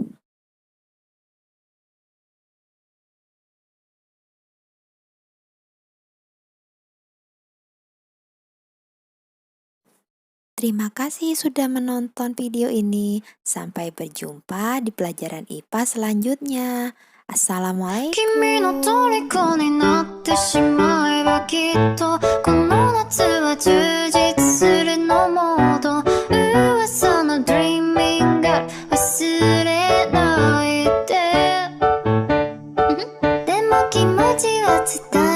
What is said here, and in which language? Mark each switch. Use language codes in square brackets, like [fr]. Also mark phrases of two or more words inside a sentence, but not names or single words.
[id] Terima kasih sudah menonton video ini. Sampai berjumpa di pelajaran IPA selanjutnya. Assalamualaikum. [ja] 君の虜になってしまえばきっとこの夏は充実するのモード噂の [en] Dreaming Girl [ja] 忘れないででも気持ちは伝え